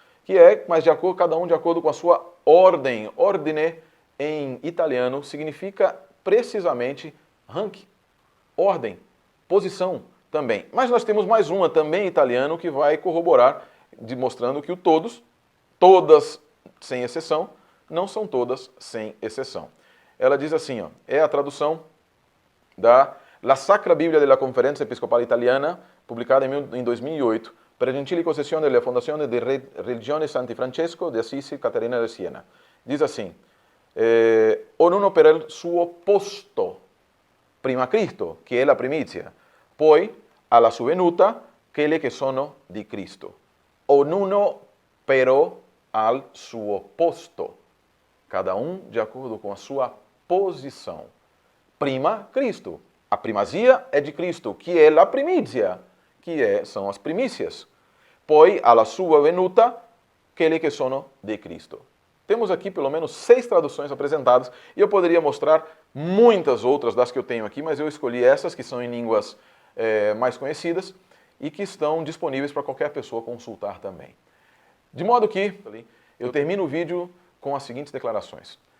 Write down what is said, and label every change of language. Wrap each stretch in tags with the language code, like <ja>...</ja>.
<pt>Que é, mas cada um de acordo com a sua ordem. Ordine, em italiano, significa precisamente rank, ordem, posição também. Mas nós temos mais uma também em italiano que vai corroborar, demonstrando que o todos, todas sem exceção, não são todas sem exceção. Ela diz assim, é a tradução</pt> <it>da La Sacra Biblia della Conferenza Episcopale Italiana,</it> <pt>publicada em 2008,</pt> <it>per gentili concessione della Fondazione di Religione Santi Francesco di Assisi Caterina di Siena.</it> <pt>Diz assim,</pt> <it>ognuno per il suo posto, prima Cristo, che è la primizia, poi alla sua venuta, quelli che sono di Cristo. Ognuno però al suo posto,</it> <pt>cada de acordo com a sua posição.</pt> <it>Prima Cristo,</it> <pt>a primazia é de Cristo, que é a primícia, são as primícias.</pt> <it>Poi alla sua venuta, quelli que sono de Cristo.</it> <pt>Temos aqui pelo menos 6 traduções apresentadas e eu poderia mostrar muitas outras das que eu tenho aqui, mas eu escolhi essas que são em línguas mais conhecidas e que estão disponíveis para qualquer pessoa consultar também. De modo que eu termino o vídeo com as seguintes declarações.</pt>